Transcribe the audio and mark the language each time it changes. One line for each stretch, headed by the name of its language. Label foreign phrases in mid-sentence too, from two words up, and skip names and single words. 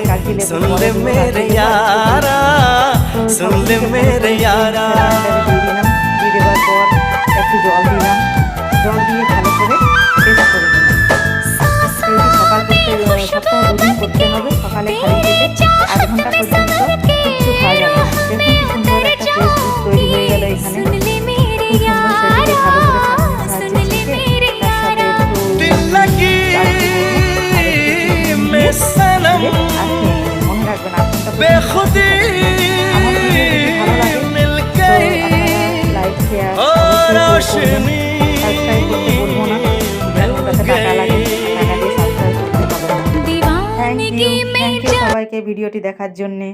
Bangla: দিলে
Hindi: सुन ले मेरे यारा सुन ले मेरे यारा
Bangla: দিয়ে দেওয়ার পর একটু জল দিলাম, জল দিয়ে ভালো করে পেস্ট করে নিলাম। সকাল করতে সপ্তাহে 2 দিন করতে হবে। সকালে খালি পেটে 8 ঘন্টা পর্যন্ত কিচ্ছু খাওয়া যাবে না। দেখুন কি সুন্দর একটা পেস্ট তৈরি হয়ে গেল এখানে। খুব সুন্দর সেটাকে ভালো করে সাহায্যে ছেঁকে তার সাথে একটু
Hindi: मैं सनम
Bangla: মনে রাখবেন 8 ঘন্টা
Hindi: बेखुदी मिल गई
English: like share
Hindi: और रोशनी
Bangla: সাবস্ক্রাইব করতে বলবো না, টাকা লাগে, টাকা দিয়ে সাবস্ক্রাইব করতে হবে না।
English: thank you
Bangla: সবাইকে ভিডিওটি দেখার জন্যে।